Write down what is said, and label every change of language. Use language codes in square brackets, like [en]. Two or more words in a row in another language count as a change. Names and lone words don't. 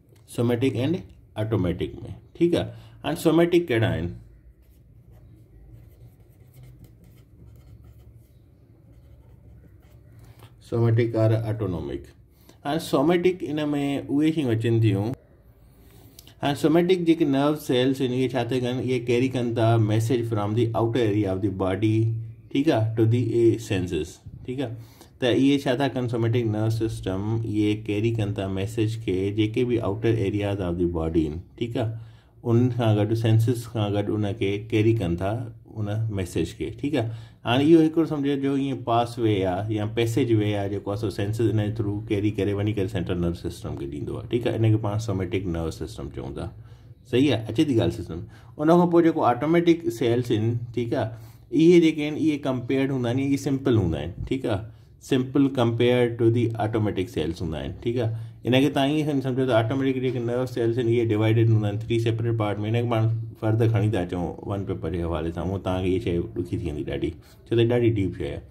[en] somatic and automatic [hi] में, ठीक है। [sd] हाणे सोमेटिक कहिड़ा आहिनि? [en] somatic or autonomic. [sd] हाणे सोमेटिक इन में उहे शयूं अचनि थियूं। हाणे सोमेटिक जेके [en] nerve cells [sd] आहिनि इहे छा था कनि, इहे कैरी कनि था [en] message from the outer area of the body, [sd] ठीकु आहे, [en] to the senses, [sd] ठीकु आहे। त इहे छा था कनि, [en] somatic nerve system [sd] इहे कैरी कनि था मैसेज खे जेके बि [en] outer areas of the body [sd] आहिनि, ठीकु आहे, उन खां गॾु सेंसिस खां गॾु उनखे कैरी कनि था उन मैसेज खे, ठीकु आहे। हाणे इहो हिकिड़ो सम्झो जो ईअं [en] pass way [sd] आहे या [en] passage way [sd] आहे जेको आहे सो सेंसिस इन जे थ्रू कैरी करे वञी करे [en] central nerve system [sd] खे ॾींदो आहे, ठीकु आहे। इनखे पाण [en] somatic nerve system [sd] चऊं था, सही आहे, अचे थी ॻाल्हि सिस्टम। उन खां पोइ जेको [en] automatic cells [sd] आहिनि, ठीकु आहे, इहे जेके आहिनि इहे कंपेयर्ड हूंदा आहिनि, इहे सिंपल हूंदा आहिनि, ठीकु आहे, [en] simple compare to the automatic cells [sd] हूंदा आहिनि, ठीकु आहे। इनखे तव्हां ईअं सम्झो त ऑटोमेटिक जेके [en] nerve cells [sd] आहिनि इहे डिवाइडेड हूंदा आहिनि 3 [en] separate part [sd] में। इनखे पाण फर्दर खणी था अचूं [en] one paper [sd] जे हवाले सां, उहो तव्हांखे इहे शइ ॾुखी थी वेंदी ॾाढी, छो त ॾाढी डीप शइ आहे।